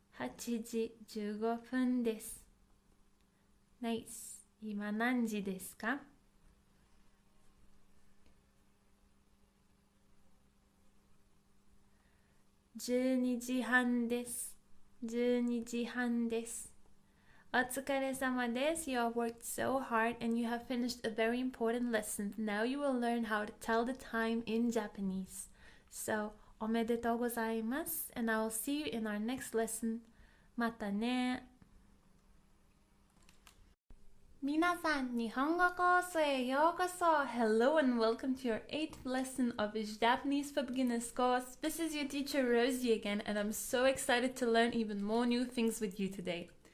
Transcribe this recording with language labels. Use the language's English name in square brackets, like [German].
[Japanese] 8時15分です。 [English] Nice. [Japanese] 今何時ですか？12時半です。 12時半です。お疲れ様です。 [English] You have worked so hard and you have finished a very important lesson. Now you will learn how to tell the time in Japanese. [Japanese] So, おめでとうございます。 [English] And I will see you in our next lesson. [Japanese] またね。皆さん、日本語コースへようこそ [English] Hello and welcome to your 8th lesson of his Japanese for Beginners course. This is your teacher Rosie again, and I'm so excited to learn even more new things with you today.